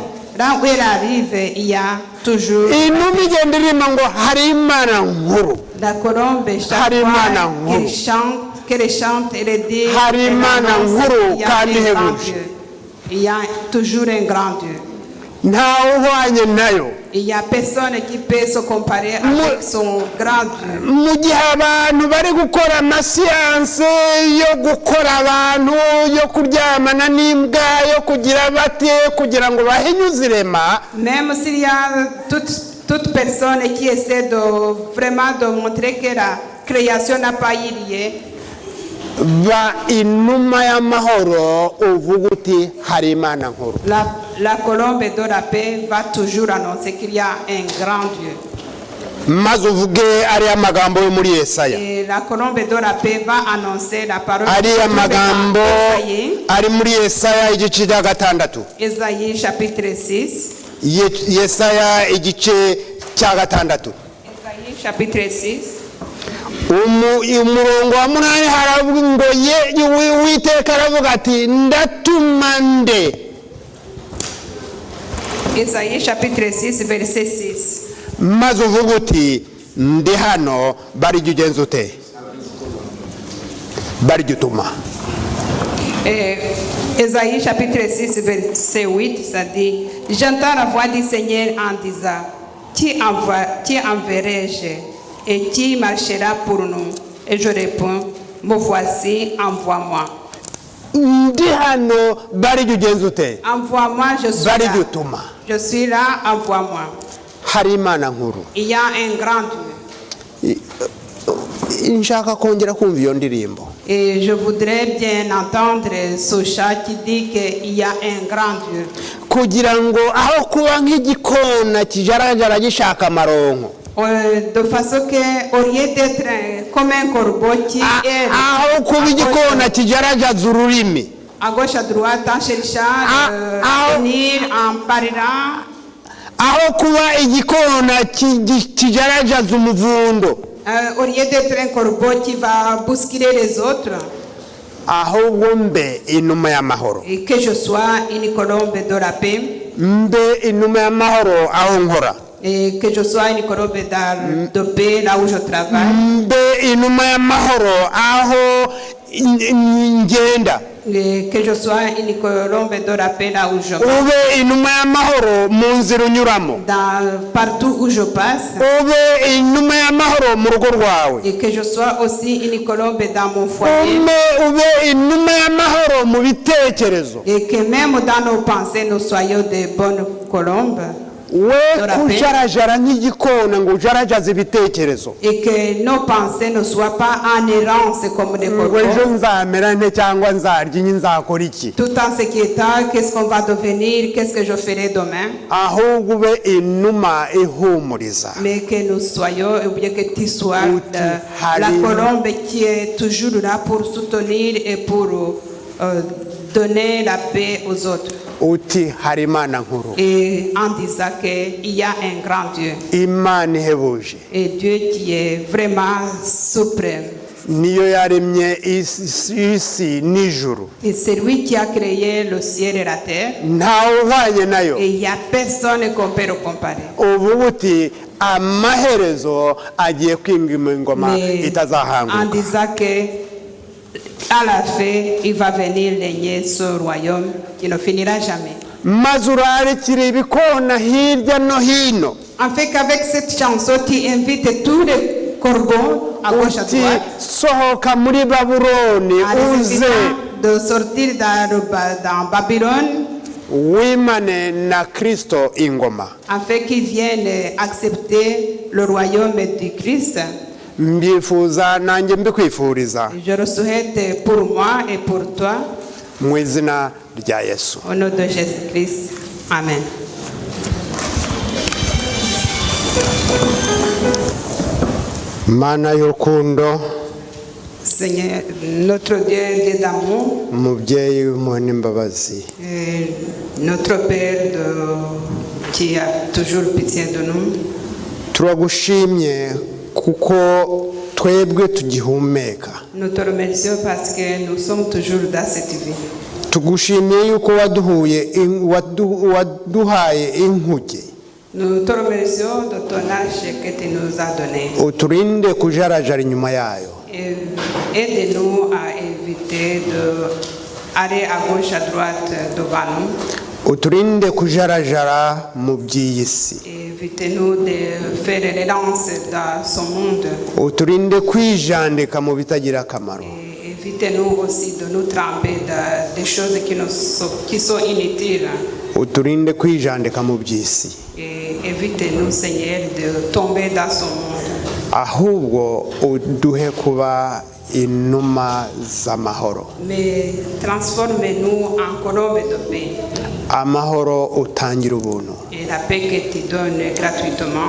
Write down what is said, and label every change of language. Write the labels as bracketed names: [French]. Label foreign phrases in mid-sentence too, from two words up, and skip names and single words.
[French] Là où elle arrive, il y a toujours. [Kinyarwanda] inuma igenda irima ngo hari imana nkuru. [French] La colombe, chaque fois qu'elle chante, elle dit [Kinyarwanda] hari imana nkuru kandi ihebuje. [French] Il y a toujours un grand Dieu. [Kinyarwanda] ntawe uhwanye nayo. [French] Il n'y a personne qui peut se comparer avec son grand Dieu. [Kinyarwanda] mu gihe abantu bari gukora amasiyanse yo gukora abantu yo kuryamana n'imbwa yo kugira bate kugira ngo bahinyuze irema. [French] Même s'il y a toute personne qui essaie de vraiment de montrer que la création n'a pas eu lieu. [Kinyarwanda] ba inuma y'amahoro uvuga uti hari imana nkuru. [French] La colombe de la paix va toujours annoncer qu'il y a un grand Dieu. [Kinyarwanda] maze uvuge ariya magambo yo muri Yesaya. [French] Et la colombe de la paix va annoncer la parole [Kinyarwanda] Ariya magambo Esaïe, ari muri Yesaya igice cya 6. [French] Esaïe chapitre 6. [Kinyarwanda] Yesaya igice cya 6. [French] Esaïe chapitre 6. [Kinyarwanda] umurongo wa 8 haravuga ngo Uwiteka aravuga ati ndatuma nde. [French] Esaïe chapitre 6 verset 6. [Kinyarwanda] maze uvuga uti ndi hano bari jya ugenza ute bari jya utuma. [French] Esaïe chapitre 6 verset 8, ça dit: j'entends la voix du Seigneur en disant: qui enverrai-je et qui marchera pour nous? Et je réponds: me voici, envoie-moi. [Kinyarwanda] ndi hano bari jya ugenza ute [French] Envoie-moi, je suis [Kinyarwanda] bari [French] là. [Kinyarwanda] jya utuma. [French] Je suis là, envoie-moi. [Kinyarwanda] hari Imana nkuru. [French] Il y a un grand Dieu. [Kinyarwanda] nshaka kongera kumva iyo ndirimbo. [French] Et je voudrais bien entendre ce chant qui dit qu'il y a un grand Dieu. [Kinyarwanda] kugira ngo aho kuba nk'igikona kijarajara gishaka amaronko, [French] De façon que, au lieu d'être comme un corbeau qui est [Kinyarwanda] aho kuba igikona kijarajaza ururimi, [French] à gauche à droite en cherchant venir en parlant, [Kinyarwanda] aho kuba igikona kijarajaza umuvundo, [French] au lieu d'être un corbeau qui va bousculer les autres, [Kinyarwanda] ahubwo mbe inuma y'amahoro. [French] et que je sois une colombe de la paix, [Kinyarwanda] mbe inuma y'amahoro aho nkora. [French] et que je sois une colombe de paix là où je travaille, [Kinyarwanda] mbe inuma y'amahoro aho ngenda. [French] et que je sois une colombe de la paix là où je vais. [Kinyarwanda] ube inuma y'amahoro mu nzira unyuramo. [French] Partout où je passe, [Kinyarwanda] ube inuma y'amahoro mu rugo rwawe. [French] et que je sois aussi une colombe dans mon foyer, [Kinyarwanda] ube inuma y'amahoro mu bitekerezo. [French] et que même dans nos pensées nous soyons des bonnes colombes, [Kinyarwanda] we kujarajara nk'igikona ngo ujarajaze ibitekerezo. [French] et que nos pensées ne soient pas en errance comme des [Kinyarwanda] ngo ejo [French] corbeaux, [Kinyarwanda] nzamera nte cyangwa nzarya iki nzakora iki. [French] tout en s'inquiétant qu'est-ce qu'on va devenir, qu'est-ce que je ferai demain, [Kinyarwanda] ahubwo ube inuma ihumuriza. [French] mais que nous soyons, ou bien que tu sois la Hallelujah. colombe qui est toujours là pour soutenir et pour donner la paix aux autres. [Kinyarwanda] uti hari Imana nkuru, [French] Et en disant qu'il y a un grand Dieu, [Kinyarwanda] Imana ihebuje, [French] et Dieu qui est vraiment suprême. [Kinyarwanda] niyo yaremye isi n'ijuru, [French] Et c'est lui qui a créé le ciel et la terre. [Kinyarwanda] ntawe uhwanye nayo. [French] Et il n'y a personne qu'on peut le comparer. [Kinyarwanda] ubu uti amaherezo agiye kwimwa ingoma [French] Mais en [Kinyarwanda] itazahanguka. [French] disant que à la fin, il va venir régner ce royaume qui ne finira jamais. [Kinyarwanda] maze urarikira ibikona hirya no hino. [French] En fait qu'avec cette chanson, tu invites tous les corbeaux à gauche à [Kinyarwanda] uti [French] droite [Kinyarwanda] sohoka muri Babuloni [French] à les [Kinyarwanda] uze [French] invitant de sortir dans Babylone, [Kinyarwanda] wimane na Kristo ingoma. [French] afin qu'ils viennent accepter le royaume du Christ. [Kinyarwanda] mbyifuza nanjye mbikwifuriza [French] Je le souhaite pour moi et pour toi, [Kinyarwanda] mu izina rya Yesu. [French] au nom de Jésus-Christ. [Kinyarwanda] Amen. Mana y'urukundo, [French] Seigneur, notre Dieu d'amour, [Kinyarwanda] umubyeyi w'impuhwe n'imbabazi, [French] et notre Père qui a toujours pitié de nous, [Kinyarwanda] turagushimye kuko twebwe tugihumeka. [French] nous te remercions parce que nous sommes toujours dans cette vie. [Kinyarwanda] tugushimiye yuko waduhaye inkuge, [French] Nous te remercions de ton âge que tu nous as donné. [Kinyarwanda] uturinde kujarajara inyuma yayo. [French] Et aide-nous à éviter d'aller à gauche, à droite devant nous. [Kinyarwanda] uturinde kujarajara mu by'iyi si. [French] Évitez-nous de faire les lances dans ce monde. [Kinyarwanda] uturinde kwijandika mu bitagira akamaro. [French] Et évitez-nous aussi de nous tremper dans des choses qui sont inutiles. [Kinyarwanda] uturinde kwijandika mu by'isi, [French] Et évitez-nous, Seigneur, de tomber dans ce monde. [Kinyarwanda] ahubwo uduhe kuba inuma z'amahoro. [French] Mais transformez-nous en colombe de paix. [Kinyarwanda] amahoro utangira ubuntu. [French] Et la paix que tu donnes gratuitement.